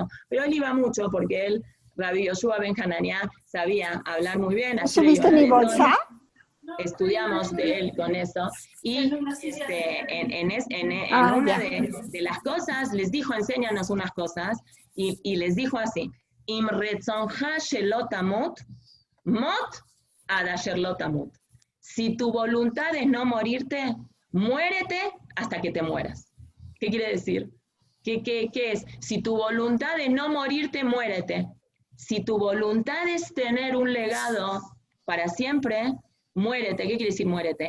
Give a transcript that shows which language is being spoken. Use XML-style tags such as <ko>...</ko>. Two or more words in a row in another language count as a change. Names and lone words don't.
<es>Pero él iba mucho porque él, Rabbi Yoshua ben Hananiah, sabía hablar muy bien. ¿Subiste mi bolsa? Estudiamos de él con eso, y una de las cosas les dijo, enséñanos unas cosas, y les dijo así,</es> <he>אם רצונך שלא תמות, מות עד אשר לא תמות.</he> <es>Si tu voluntad es no morirte, muérete hasta que te mueras. ¿Qué quiere decir? ¿Qué es? Si tu voluntad es no morirte, muérete. Si tu voluntad es tener un legado para siempre, muérete. ¿Qué quiere decir muérete?</es>